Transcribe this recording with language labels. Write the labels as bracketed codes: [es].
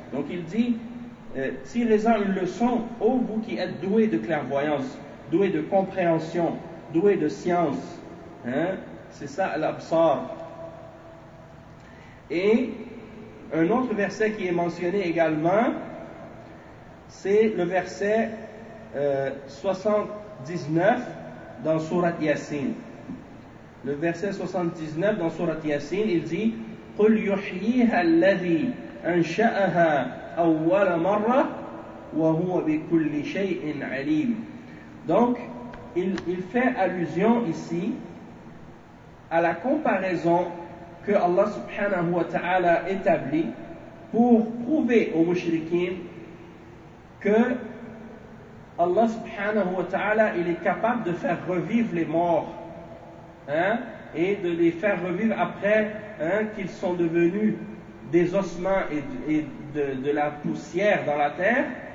[fr] Donc il dit tirez-en une leçon, ô vous qui êtes doué de clairvoyance, doué de compréhension, doué de science, c'est ça l'absar. Et un autre verset qui est mentionné également, c'est le verset 79 dans surat Yassin. Le verset 79 dans surat Yassin, il dit [ar] قُلْ يُحْيِيهَا الَّذِي أَنْشَأَهَا أَوَّلَ مَرَّةٍ وَهُوَ بِكُلِّ شَيْءٍ عَلِيمٍ. [fr] Donc, il fait allusion ici à la comparaison que Allah subhanahu wa ta'ala établit pour prouver aux mushrikins que Allah subhanahu wa ta'ala, il est capable de faire revivre les morts, et de les faire revivre après qu'ils sont devenus des ossements et de la poussière dans la terre.